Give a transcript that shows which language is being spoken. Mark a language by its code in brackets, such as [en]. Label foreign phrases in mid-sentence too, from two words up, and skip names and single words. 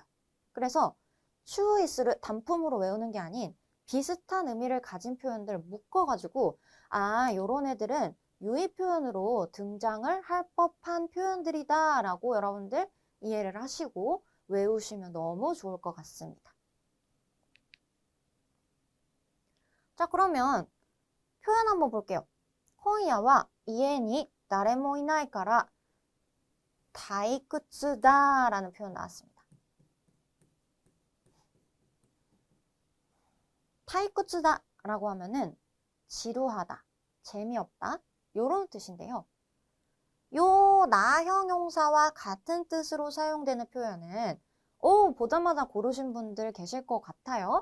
[ko] 그래서 추이스르 단품으로 외우는 게 아닌 비슷한 의미를 가진 표현들을 묶어가지고 요런 애들은 유의 표현으로 등장을 할 법한 표현들이다 라고 여러분들 이해를 하시고 외우시면 너무 좋을 것 같습니다. 자, 그러면 표현 한번 볼게요. [ja] 今夜は家に誰もいないから退屈だ [ko] 라는 표현 나왔습니다. 退屈だ 라고 하면은 지루하다, 재미없다 요런 뜻인데요. 요 나형 형사와 같은 뜻으로 사용되는 표현은 보자마자 고르신 분들 계실 것 같아요.